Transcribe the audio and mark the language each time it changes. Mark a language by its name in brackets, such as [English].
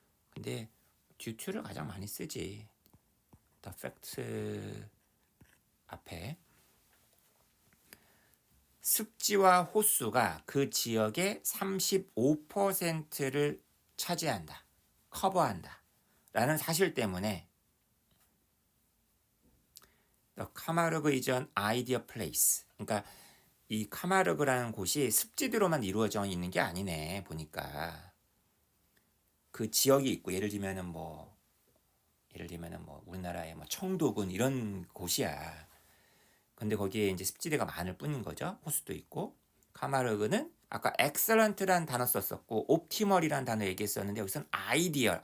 [Korean] 근데 [English] due to [Korean] 를 가장 많이 쓰지. [English] the fact [Korean] 앞에 습지와 호수가 그 지역의 35%를 차지한다. 커버한다. 라는 사실 때문에 [English] The Camargue is an ideal place. [Korean] 그러니까 이 카마르그라는 곳이 습지대로만 이루어져 있는 게 아니네. 보니까 그 지역이 있고 예를 들면은 뭐 우리나라의 뭐 청도군 이런 곳이야. 근데 거기에 이제 습지대가 많을 뿐인 거죠. 호수도 있고. 카마르그는 아까 excellent란 단어 썼었고 optimal이란 단어 얘기했었는데 여기서는 ideal.